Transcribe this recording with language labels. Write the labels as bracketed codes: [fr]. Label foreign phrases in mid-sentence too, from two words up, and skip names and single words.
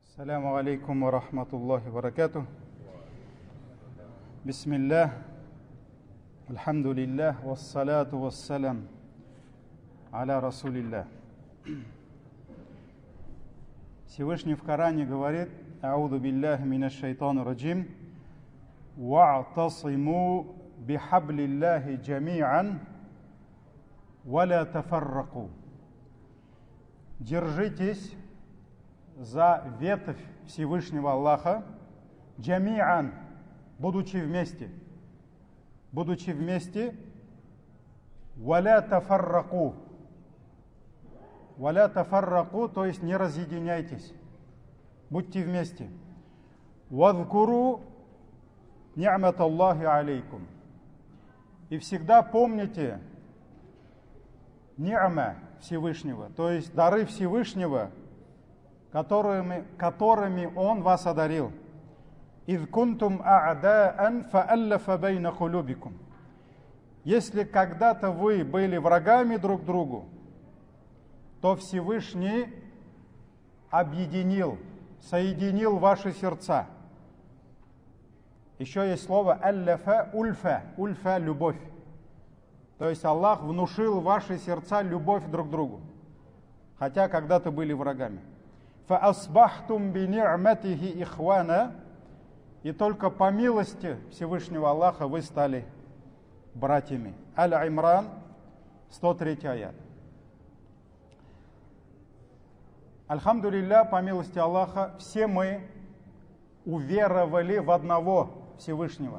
[ar] السلام عليكم ورحمة الله وبركاته. بسم الله الحمد لله والصلاة والسلام على رسول الله. [ru] Всевышний в Коране говорит: [ar] «أعوذ بالله من الشيطان الرجيم، واعتصموا بحبل الله جميعا، ولا تفرقوا». [ru] Держитесь за ветвь Всевышнего Аллаха, джами'ан, будучи вместе, [ar] ولا تفرقوا, [ru] то есть не разъединяйтесь, будьте вместе. [ar] واذكروا نعمة الله عليكم, [ru] и всегда помните ни'ма Всевышнего, то есть дары Всевышнего, которыми Он вас одарил. [ar] «إذ كنتم أعداء فألف بين قلوبكم». [ru] Если когда-то вы были врагами друг другу, то Всевышний соединил ваши сердца. Еще есть слово «аллафа», «ульфа» – любовь. То есть Аллах внушил в ваши сердца любовь друг к другу, хотя когда-то были врагами. [ar] فَأَصْبَحْتُمْ بِنِعْمَتِهِ إِخْوَانًا, [ru] и только по милости Всевышнего Аллаха вы стали братьями. Аль-Имран, 103 аят. Альхамдулилля, по милости Аллаха, все мы уверовали в одного Всевышнего.